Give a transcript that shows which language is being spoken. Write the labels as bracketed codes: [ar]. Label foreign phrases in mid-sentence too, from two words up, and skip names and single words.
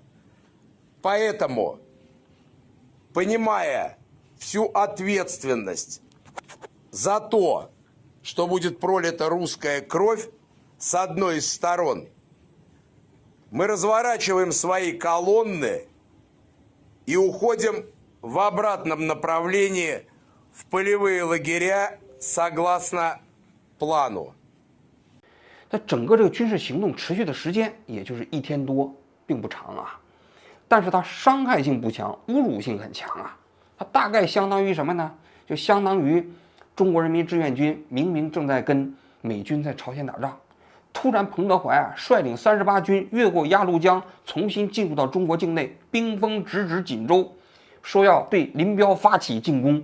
[ru] Поэтому, понимая всю ответственность за то, что будет пролита русская кровь с одной из сторон, мы разворачиваем свои колонны и уходим в обратном направлении в полевые лагеря согласно плану. [zh] 它整个这个军事行动持续的时间也就是1天多，并不长啊，但是它伤害性不强，侮辱性很强啊。它大概相当于什么呢？就相当于中国人民志愿军明明正在跟美军在朝鲜打仗，突然彭德怀啊率领38军越过鸭绿江，重新进入到中国境内，兵锋直指锦州，说要对林彪发起进攻。